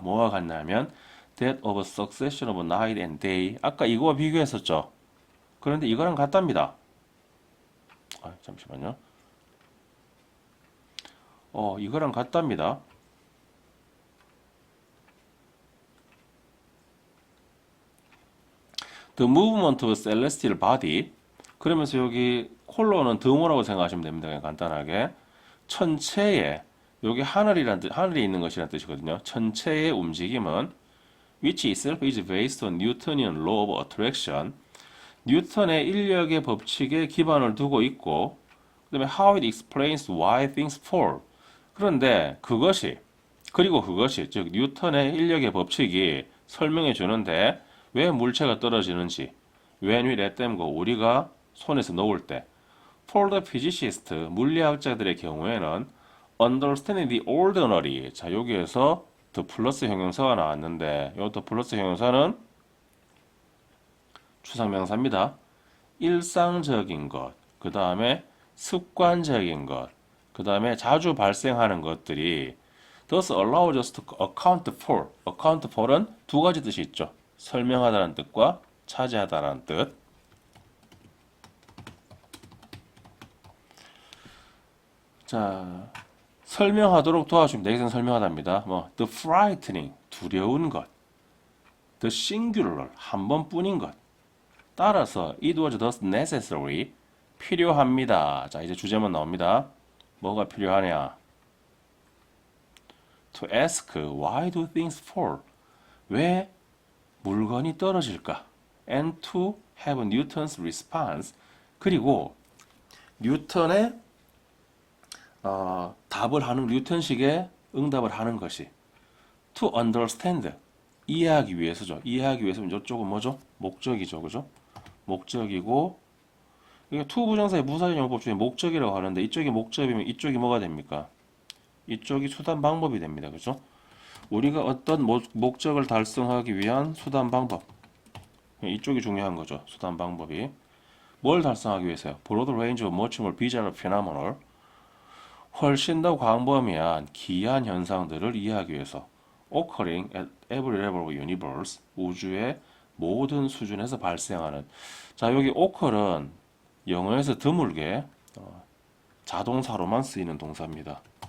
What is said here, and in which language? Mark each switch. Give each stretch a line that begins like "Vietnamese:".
Korean: 뭐와 같냐면
English: that of a succession of night and day.
Korean: 아까 이거와 비교했었죠. 그런데 이거랑 같답니다. 잠시만요. 이거랑 같답니다.
English: The movement of a celestial body.
Korean: 그러면서 여기 콜론은 드모라고 생각하시면 됩니다. 그냥 간단하게. 천체의 여기 하늘이 있는 것이라는 뜻이거든요. 천체의 움직임은
English: which itself is based on Newtonian law of attraction.
Korean: 뉴턴의 인력의 법칙에 기반을 두고 있고, 그 다음에
English: how it explains why things fall.
Korean: 그런데 그것이 즉 뉴턴의 인력의 법칙이 설명해 주는데 왜 물체가 떨어지는지,
English: when we let them go,
Korean: 우리가 손에서 놓을 때.
English: For the physicist,
Korean: 물리학자들의 경우에는
English: understanding the ordinary.
Korean: 자, 여기에서 the 플러스 형용사가 나왔는데 이 the 플러스 형용사는 추상명사입니다. 일상적인 것, 그 다음에 습관적인 것, 그 다음에 자주 발생하는 것들이
English: thus allows us to account for.
Korean: account for은 두 가지 뜻이 있죠. 설명하다는 뜻과 차지하다는 뜻. 자, 설명하도록 도와줍니다. 여기서는 설명하답니다.
English: the frightening,
Korean: 두려운 것.
English: the singular,
Korean: 한 번뿐인 것. 따라서
English: it was thus necessary,
Korean: 필요합니다. 자, 이제 주제문 나옵니다. 뭐가 필요하냐?
English: to ask why do things fall?
Korean: 왜 물건이 떨어질까?
English: and to have Newton's response.
Korean: 그리고 뉴턴의 답을 하는 뉴턴식의 응답을 하는 것이
English: to understand,
Korean: 이해하기 위해서죠. 이해하기 위해서는 이쪽은 뭐죠? 목적이죠. 그죠? 목적이고 이게 to 부정사의 부사적 용법 중에 목적이라고 하는데 이쪽이 목적이면 이쪽이 뭐가 됩니까? 이쪽이 수단 방법이 됩니다. 그죠? 우리가 어떤 목적을 달성하기 위한 수단 방법. 이쪽이 중요한 거죠. 수단 방법이. 뭘 달성하기 위해서요?
English: broad range of much more bizarre phenomenal.
Korean: 훨씬 더 광범위한 기이한 현상들을 이해하기 위해서
English: occurring at every level of universe.
Korean: 우주의 모든 수준에서 발생하는. 자, 여기 occur은 영어에서 드물게 자동사로만 쓰이는 동사입니다.